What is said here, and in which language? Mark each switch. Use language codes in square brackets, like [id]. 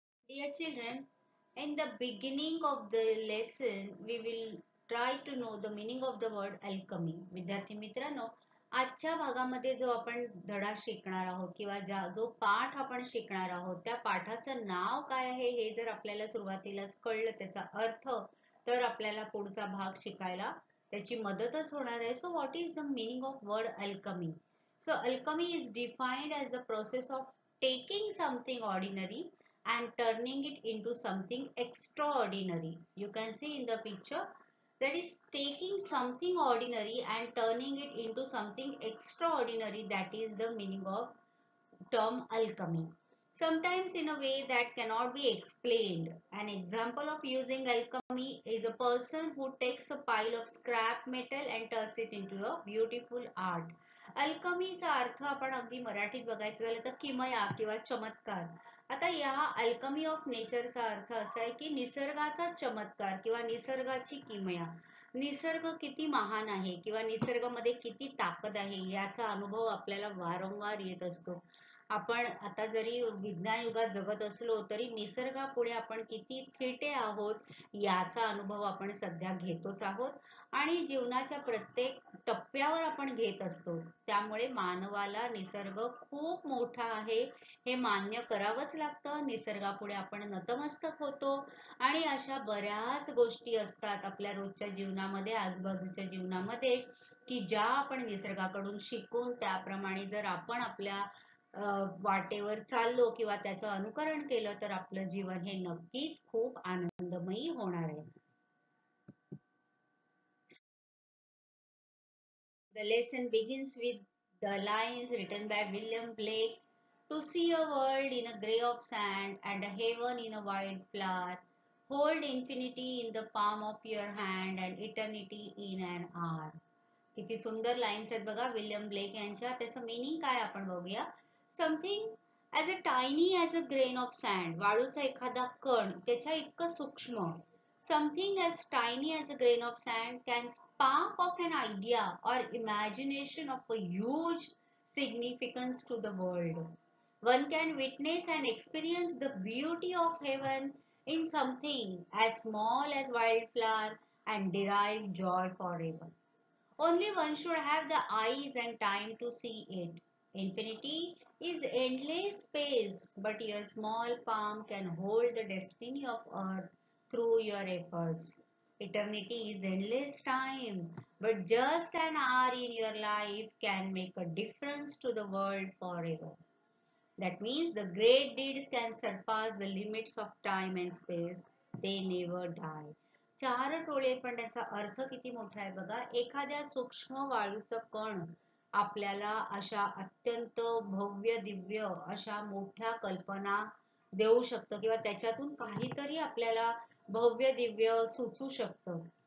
[en] Dear children, in the beginning of the lesson, we will try to know the meaning of the word alchemy. [mr] विद्यार्थी मित्रांनो, आजच्या भागामध्ये जो आपण धडा शिकणार आहोत किंवा जो पाठ आपण शिकणार आहोत त्या पाठाचं नाव काय आहे हे जर आपल्याला सुरुवातीलाच कळलं त्याचा अर्थ तर आपल्याला पुढचा भाग शिकायला त्याची मदतच होणार आहे. [en] So what is the meaning of word alchemy? So alchemy is defined as the process of taking something ordinary and turning it into something extraordinary. You can see in the picture that is taking something ordinary and turning it into something extraordinary. That is the meaning of term alchemy. Sometimes in a way that cannot be explained. An example of using alchemy is a person who takes a pile of scrap metal and turns it into a beautiful art. [mr] अल्कमीचा अर्थ आपण अगदी मराठीत बघायचं झालं तर किमया किंवा चमत्कार. आता या अल्कमी ऑफ नेचरचा अर्थ असा आहे की निसर्गाचा चमत्कार किंवा निसर्गाची किमया. निसर्ग किती महान आहे किंवा निसर्गामध्ये किती ताकद आहे याचा अनुभव आपल्याला वारंवार येत असतो. आपण आता जरी विज्ञान युगात जगत असलो तरी निसर्गापुढे आपण किती थिटे आहोत याचा अनुभव आपण सध्या घेतोच आहोत आणि जीवनाच्या प्रत्येक टप्प्यावर आपण घेत असतो. त्यामुळे मानवाला निसर्ग खूप मोठा आहे हे मान्य करावंच लागतं. निसर्गापुढे आपण नतमस्तक होतो आणि अशा बऱ्याच गोष्टी असतात आपल्या रोजच्या जीवनामध्ये आजूबाजूच्या जीवनामध्ये की ज्या आपण निसर्गाकडून शिकून त्याप्रमाणे जर आपण आपल्या वाटेवर चाललो किंवा त्याचं अनुकरण केलं तर आपलं जीवन हे नक्कीच खूप आनंदमयी होणार आहे. [en] The lesson begins with the lines written by William Blake. To see a world in a grey of sand and a heaven in a white flower, hold infinity in the palm of your hand and eternity in an hour. [mr] किती सुंदर lines आहेत बघा William Blake यांच्या. त्याचं meaning काय आपण बघूया. [en] something as a tiny as a grain of sand, [mr] वाळूचा एखादा कण त्याच्या इतकं सूक्ष्म. [en] Something as tiny as a grain of sand can spark off an idea or imagination of a huge significance to the world. One can witness and experience the beauty of heaven in something as small as wildflower and derive joy forever. Only one should have the eyes and time to see it. Infinity is endless space, but your small palm can hold the destiny of earth through your efforts. Eternity is endless time, but just an hour in your life can make a difference to the world forever. That means the great deeds can surpass the limits of time and space. They never die. [mr] चारच ओळी आहेत पण त्याचा अर्थ किती मोठा आहे बघा. एखाद्या सूक्ष्म वाळूचं कण आपल्याला अशा अत्यंत भव्य दिव्य अशा मोठ्या कल्पना देऊ शकतं किंवा त्याच्यातून काहीतरी आपल्याला भव्य दिव्य सुचू शकतं.